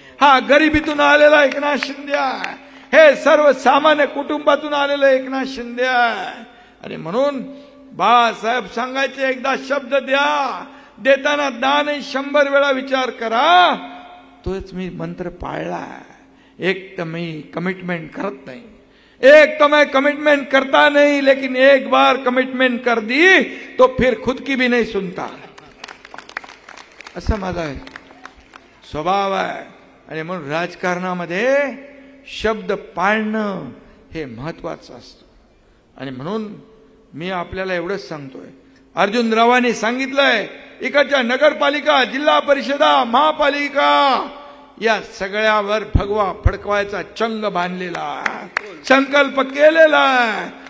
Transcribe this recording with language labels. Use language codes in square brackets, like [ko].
[mr] हा गरिबीतून आलेला एकनाथ शिंदे आहे. हे सर्वसामान्य कुटुंबातून आलेलं एकनाथ शिंदे आहे. आणि म्हणून बाळासाहेब सांगायचे, एकदा शब्द द्या, देताना 10 नाही 100 वेळा विचार करा. तोच मी मंत्र पाळला. एक तर मी कमिटमेंट करत नाही, [hi] एक तो मैं कमिटमेंट करता नहीं, लेकिन एक बार कमिटमेंट कर दी तो फिर खुद की भी नहीं सुनता. [mr] असा माझा स्वभाव आहे. आणि म्हणून राजकारणामध्ये शब्द पाळणं हे महत्वाचं असतं. आणि म्हणून मी आपल्याला एवढंच सांगतोय, अर्जुनरावांनी सांगितलंय, इकडच्या नगरपालिका, जिल्हा परिषदा, महापालिका या सगळ्यावर भगवा फडकवायचा चंग बांधलेला, संकल्प केलेला आहे.